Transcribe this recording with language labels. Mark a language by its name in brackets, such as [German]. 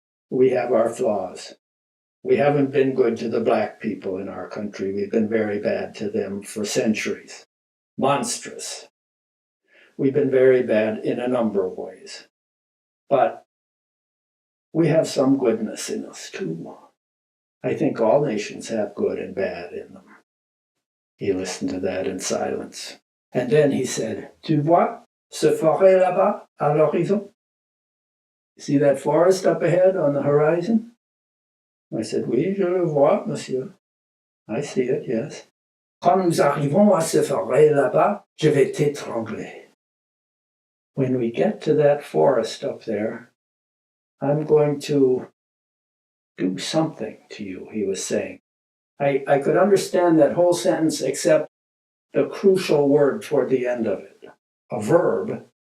[English] We have our flaws. We haven't been good to the black people in our country. We've been very bad to them for centuries. Monstrous. we've been very bad in a number of ways. But we have some goodness in us too. I think all nations have good and bad in them. He listened to that in silence. And then he said, [French] Tu vois ce forêt là-bas à l'horizon? [English] See that forest up ahead on the horizon? I said, [French] Oui, je le vois, monsieur. [English] I see it, yes. [French] Quand nous arrivons à ce forêt là-bas, je vais t'étrangler. [English] When we get to that forest up there, I'm going to do something to you, he was saying. I could understand that whole sentence except the crucial word toward the end of it, a verb.